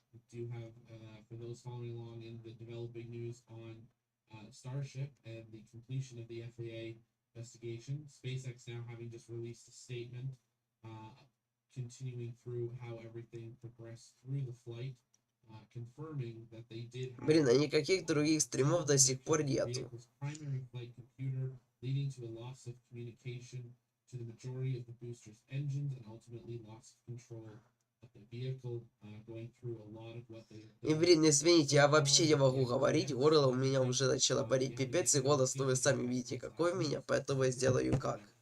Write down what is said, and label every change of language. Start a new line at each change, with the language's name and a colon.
English: Do have, for those following along in the developing news on Starship and the completion of the FAA investigation. SpaceX now having just released a statement continuing through how everything progressed through the flight, confirming that they did have
Russian: Блин, а никаких других стримов до сих пор нету.
English: primary flight computer, leading to a loss of communication to the majority of the booster's engines and ultimately loss of control of the vehicle, going through a lot of what they.
Russian: И, блин, извините, я вообще не могу говорить, горло у меня уже начало болеть пипец, и голос, ну вы сами видите, какой у меня, поэтому я сделаю как.